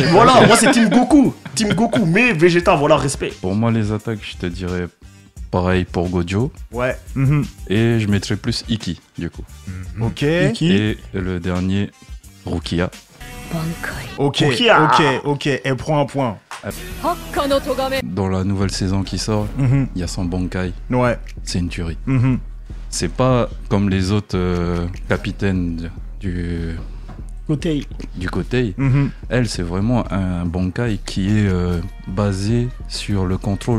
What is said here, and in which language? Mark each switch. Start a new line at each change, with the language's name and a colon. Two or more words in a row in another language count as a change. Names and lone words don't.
French: Voilà, moi, c'est Team Goku. Team Goku, mais Vegeta, voilà, respect. Pour moi, les attaques, je te dirais pareil pour Gojo. Ouais. Mhm. Et je mettrais plus Iki, du coup. Ok. Et le dernier, Rukia. Ok. Rukia. Ok. Elle prend un point.
Japanese: ハッカの咎め
French: Dans la nouvelle saison qui sort, Mhm. il y a son Bankai. Ouais. C'est une tuerie. Mhm. C'est pas comme les autres capitaines du Kotei. Mhm. Elle, c'est vraiment un Bankai qui est basé sur le contrôle